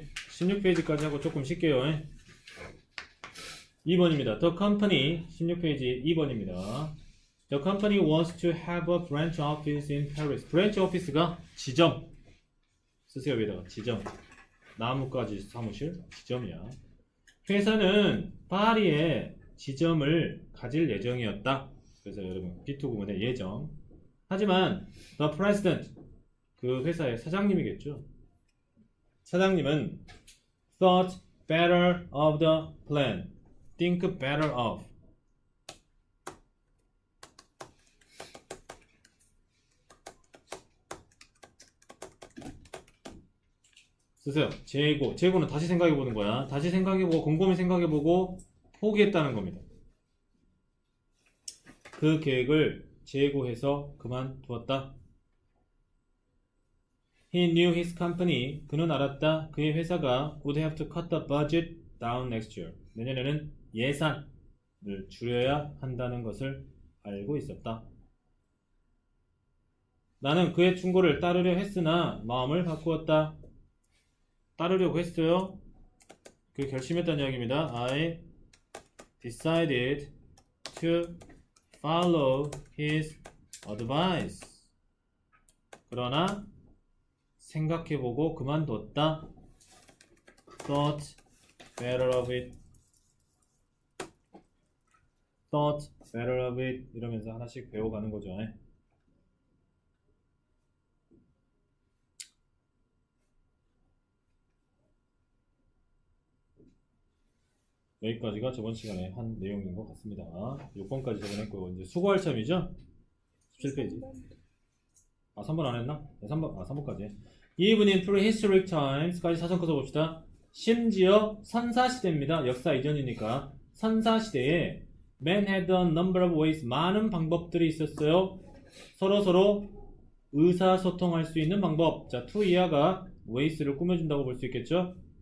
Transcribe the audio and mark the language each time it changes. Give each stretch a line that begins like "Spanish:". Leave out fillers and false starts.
Korean: 16페이지까지 하고 조금 쉴게요. 2번입니다. The company 16페이지 2번입니다.
English: The company wants to have a branch office in Paris.
Korean: branch office가 지점 쓰세요. 여기다가 지점 나뭇가지 사무실 지점이야. 회사는 파리에 지점을 가질 예정이었다. 그래서 여러분 B2 구문의 예정. 하지만 the president 그 회사의 사장님이겠죠. 사장님은
English: thought better of the plan. think better of.
Korean: 쓰세요. 재고는 다시 생각해보는 거야. 다시 생각해보고 곰곰이 생각해보고 포기했다는 겁니다. 그 계획을 재고해서 그만두었다.
English: He knew his company.
Korean: 그는 알았다. 그의 회사가
English: would have to cut the budget down next year.
Korean: 내년에는 예산을 줄여야 한다는 것을 알고 있었다. 나는 그의 충고를 따르려 했으나 마음을 바꾸었다. 따르려고 했어요. 그 결심했다는 이야기입니다.
English: I decided to follow his advice.
Korean: 그러나 생각해보고 그만뒀다.
English: thought better of it. thought better of it
Korean: 이러면서 하나씩 배워가는 거죠. 여기까지가 저번 시간에 한 내용인 것 같습니다. 6번까지 저번에 했고 이제 수고할 참이죠? 17페이지. 3번 안 했나? 네, 3번까지.
English: Even in prehistoric times까지
Korean: 사전 써봅시다. 심지어 선사시대입니다. 역사 이전이니까. 선사시대에
English: Man had a number of ways.
Korean: 많은 방법들이 있었어요. 서로 의사소통할 수 있는 방법. 자, to 이하가 ways를 꾸며준다고 볼 수 있겠죠?